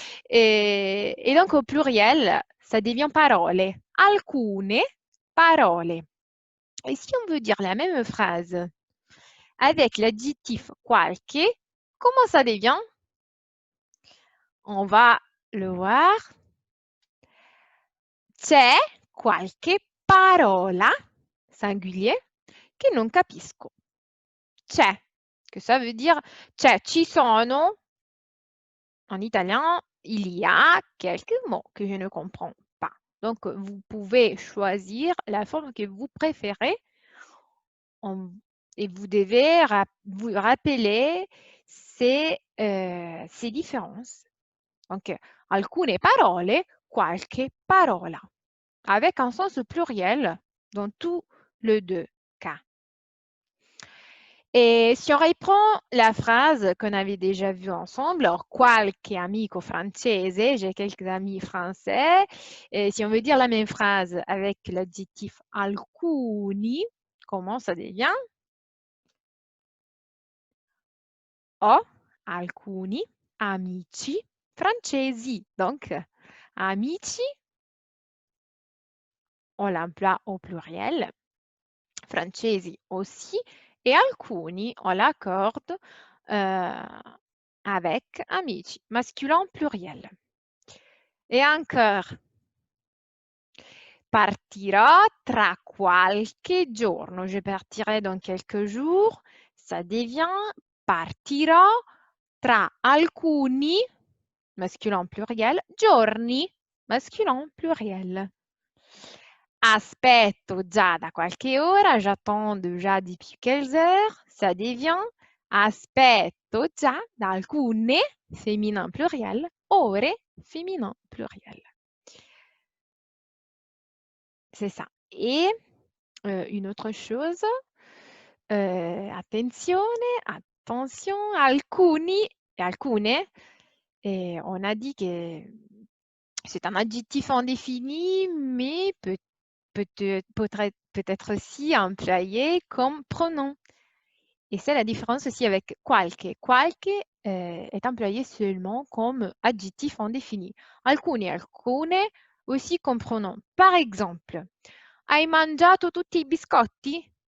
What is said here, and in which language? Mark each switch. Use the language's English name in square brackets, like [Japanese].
[French] Et donc au pluriel, ça devient parole. Alcune parole. Et si on veut dire la même phrase avec l'adjectif qualche, comment ça devient? On va le voir. [Italian] C'è qualche parola, [French] singulier, [Italian] che non capisco. [French] C'è, que ça veut dire c'è, ci sono. En italien, il y a quelques mots que je ne comprends pas. Donc, vous pouvez choisir la forme que vous préférez et vous devez vous rappeler ces différences. Donc, [Italian] alcune parole, qualche parola, [French] avec un sens pluriel dans tous les deux cas. Et si on reprend la phrase qu'on avait déjà vue ensemble, alors [Italian] qualche amico francese, [French] j'ai quelques amis français. Et si on veut dire la même phrase avec l'adjectif alcuni, comment ça devient? [Italian] Ho alcuni amici francesi. [French] Donc, amici, on l'emploie au pluriel. Francesi aussi. Et alcuni, on l'accorde avec amici, masculin pluriel. Et encore, [Italian] partirò tra qualche giorno. [French] Je partirai dans quelques jours. Ça devient [Italian] partirò tra alcuni, [French] masculin pluriel, [Italian] giorni, [French] masculin pluriel. [Italian] Aspetto già da qualche ora, [French] j'attends déjà depuis quelques heures. Ça devient [Italian] aspetto già da alcune, [French] féminin pluriel, [Italian] ore, [French] féminin pluriel. C'est ça. Et une autre chose, attention, alcuni et alcune, et on a dit que c'est un adjectif indéfini, mais peut-être aussi employé comme pronom. Et c'est la différence aussi avec qualche. Qualche est employé seulement comme adjectif indéfini. [Italian] Alcuni e alcune [French] aussi comme pronom. Par exemple, [Italian] hai mangiato tutti i biscotti?